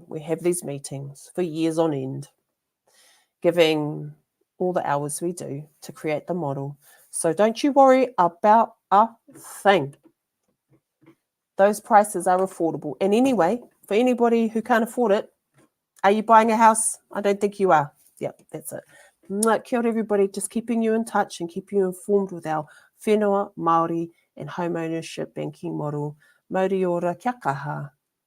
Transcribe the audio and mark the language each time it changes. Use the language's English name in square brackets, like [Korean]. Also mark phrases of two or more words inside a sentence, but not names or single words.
[English] We have these meetings for years on end, giving all the hours we do to create the model. So don't you worry about a thing. Those prices are affordable. And anyway, for anybody who can't afford it, are you buying a house? I don't think you are. Yep, that's it. [Māori] Kia ora [English] everybody, just keeping you in touch and keeping you informed with our [Māori] whenua Māori [English] and home ownership banking model. [Māori] Mauri ora, kia kaha.